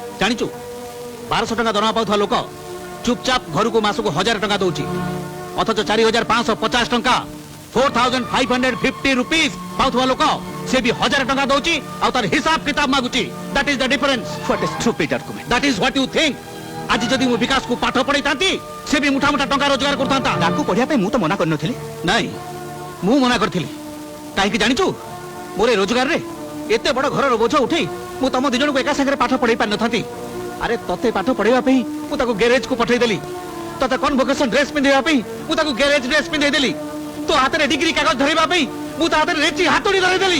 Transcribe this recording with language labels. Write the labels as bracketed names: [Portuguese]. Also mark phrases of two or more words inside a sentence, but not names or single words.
[Odia] ଜାଣିଛୁ 1200 ଟଙ୍କା ଦରମା ପାଉଥିବା ଲୋକ ଚୁପଚାପ ଘରକୁ ମାସକୁ 1000 ଟଙ୍କା ଦଉଛି, ଅଥଚ 4550 ଟଙ୍କା 4550 rupees ପାଉଥିବା ଲୋକ ସେ ବି 1000 ଟଙ୍କା ଦଉଛି ଆଉ ତାର ହିସାବ କିତାବ ମାଗୁଛି। [English] That is the difference. What a stupid argument. That is what you think. [Odia] ଆଜି ଯଦି ମୁଁ ବିକାଶକୁ ପାଠ ପଢେଇଥାନ୍ତି ସେ ବି ମୁଠା ମୁଠା ଟଙ୍କା ରୋଜଗାର କରୁଥାନ୍ତା। ତାକୁ ପଢିବା ପାଇଁ ମୁଁ ତ ମନା କରିନଥିଲି। ନାଇଁ, ମୁଁ ମନା କରିଥିଲି। କାହିଁକି ଜାଣିଛୁ, ମୋର ଏ ରୋଜଗାରରେ ଏତେ ବଡ ଘରର ବୋଝ ଉଠେଇ ମୁଁ ତମ ଦି ଜଣଙ୍କୁ ଏକା ସାଙ୍ଗରେ ପାଠ ପଢେଇ ପାରିନଥାନ୍ତି। ଆରେ ତତେ ପାଠ ପଢେଇବା ପାଇଁ ମୁଁ ତାକୁ ଗ୍ୟାରେଜକୁ ପଠେଇଦେଲି, ତତେ [English] convocation dress [Odia] ପିନ୍ଧେଇବା ପାଇଁ ମୁଁ ତାକୁ [English] garage dress [Odia] ପିନ୍ଧେଇଦେଲି, ତୋ ହାତରେ ଡିଗ୍ରୀ କାଗଜ ଧରିବା ପାଇଁ ମୁଁ ତା ହାତରେ ରେଚି ହାତୁଡି ଧରେଇଦେଲି।